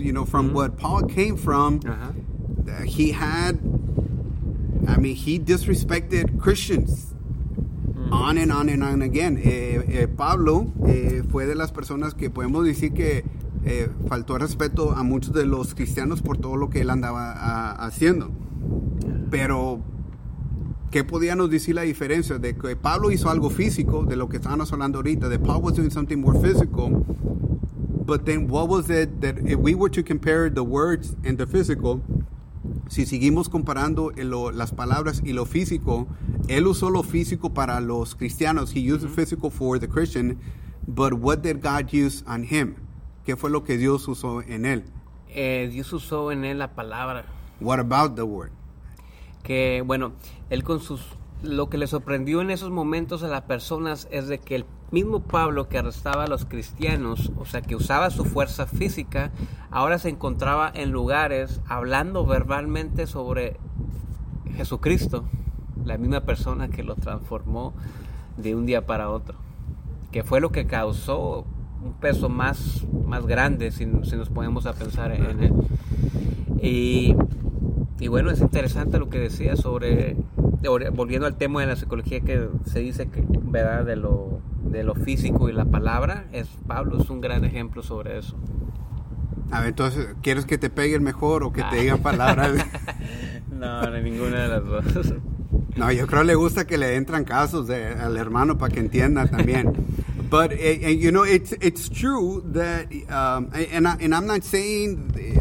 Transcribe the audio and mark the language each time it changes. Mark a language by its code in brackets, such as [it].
[en] You know, from what Paul came from, he had, I mean, he disrespected Christians. On and on and on again. [es] Pablo fue de las personas que podemos decir que faltó respeto a muchos de los cristianos por todo lo que él andaba haciendo. Pero, ¿qué podíamos decir la diferencia? De que Pablo hizo algo físico, de lo que estábamos hablando ahorita, de [en] Paul was doing something more physical. But then, what was it that if we were to compare the words and the physical, [es] si seguimos comparando las palabras y lo físico, él usó lo físico para los cristianos. [en] He used the physical for the Christian. But what did God use on him? [es] ¿Qué fue lo que Dios usó en él? Dios usó en él la palabra. [en] What about the word? [es] Que, bueno, él con sus... Lo que le sorprendió en esos momentos a las personas es de que el mismo Pablo que arrestaba a los cristianos, o sea, que usaba su fuerza física, ahora se encontraba en lugares hablando verbalmente sobre Jesucristo, la misma persona que lo transformó de un día para otro. Que fue lo que causó un peso más grande, si nos ponemos a pensar en él. Y bueno, es interesante lo que decía sobre... Volviendo al tema de la psicología, que se dice que, ¿verdad?, de lo físico y la palabra, Pablo es un gran ejemplo sobre eso. A ver, entonces, ¿quieres que te pegue el mejor o que te diga palabras? No, ni ninguna de las dos. No, yo creo que le gusta que le entran casos al hermano para que entienda también. [en] But, you know, it's true that, and I'm not saying...